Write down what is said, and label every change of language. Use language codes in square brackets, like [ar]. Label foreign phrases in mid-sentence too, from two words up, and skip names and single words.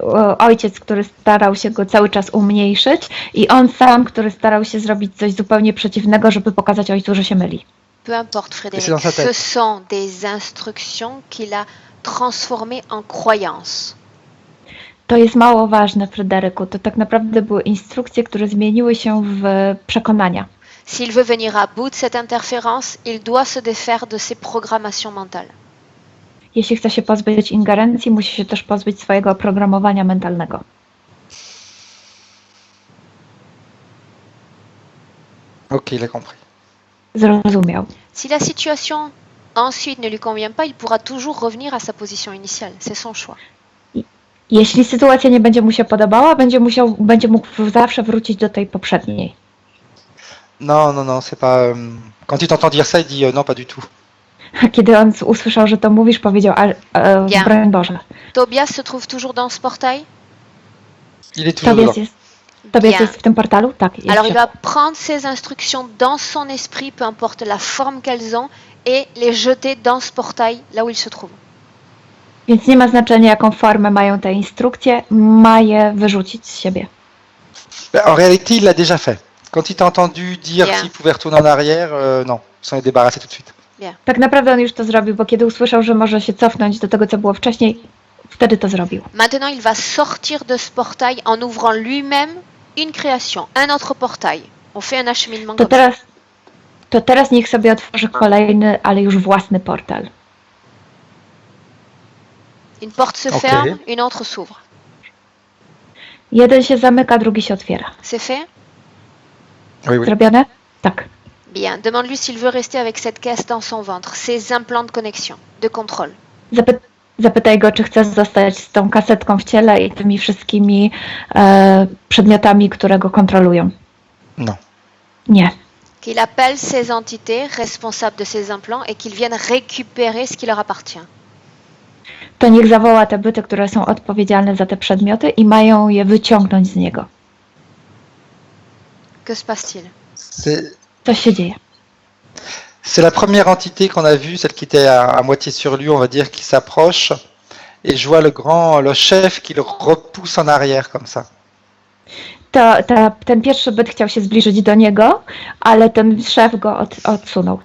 [pl] Ojciec, który starał się go cały czas umniejszyć i on sam, który starał się zrobić coś zupełnie przeciwnego, żeby pokazać ojcu, że się myli. [fr] Peu importe, Et c'est Frédéric, dans sa tête. ce sont des instructions qu'il a transformées en croyances. [pl] To jest mało ważne, Fryderyku. To tak naprawdę były instrukcje, które zmieniły się w przekonania. [fr] S'il veut venir à bout de cette interférence, il doit se défaire de ses programmations mentales. [pl] Jeśli chce się pozbyć ingerencji, musi się też pozbyć swojego oprogramowania mentalnego. [fr] Ok, il a compris. [pl] Zrozumiał. [fr] Si la situation ensuite ne lui convient pas, il pourra toujours revenir à sa position initiale. C'est son choix. [pl] Jeśli sytuacja nie będzie mu się podobała, będzie mógł zawsze wrócić do tej poprzedniej. [fr] Non, non, non, c'est pas. Quand il t'entend dire ça, il dit non, pas du tout. [pl] A kiedy on usłyszał, że to mówisz, powiedział, Ja. broń Boże. [fr] Tobias se trouve toujours dans ce portail. Il est toujours dedans. [pl] Tobias [fr] Bien. [pl] jest w tym portalu? Tak, jest. [fr] Alors il va prendre ces instructions dans son esprit, peu importe la forme qu'elles ont, et les jeter dans ce portail, là où il se trouve. [pl] Więc nie ma znaczenia, jaką formę mają te instrukcje, ma je wyrzucić z siebie. [fr] Ben, en réalité, il l'a déjà fait. Quand il t'a entendu dire Bien. s'il pouvait retourner en arrière, non, il s'en est débarrassé tout de suite. [pl] Tak naprawdę on już to zrobił, bo kiedy usłyszał, że może się cofnąć do tego, co było wcześniej, wtedy to zrobił. [fr] Maintenant, il va sortir de ce portail en ouvrant lui-même une création, un autre portail. On fait un acheminement comme ça. [pl] To teraz niech sobie otworzy kolejny, ale już własny portal. [fr] Une porte se Ok. ferme, une autre s'ouvre. [pl] Jeden się zamyka, drugi się otwiera. [fr] C'est fait? Oui, oui. [pl] Zrobione? Tak. [fr] Bien. Demande-lui s'il veut rester avec cette caisse dans son ventre, ces implants de connexion, de contrôle. [pl] Zapytaj go, czy chce zostać z tą kasetką w ciele i tymi wszystkimi przedmiotami, które go kontrolują. [fr] Non. [pl] Nie. [fr] Qu'il appelle ces entités responsables de ces implants et qu'ils viennent récupérer ce qui leur appartient. [pl] To niech zawoła te byty, które są odpowiedzialne za te przedmioty i mają je wyciągnąć z niego. [fr] Que se passe-t-il? [pl] Co się dzieje? [fr] C'est la première entité qu'on a vue, celle qui était à moitié sur lui, on va dire, qui s'approche. Et je vois le chef qui le repousse en arrière comme ça. [pl] Ten pierwszy byt chciał się zbliżyć do niego, ale ten szef go odsunął.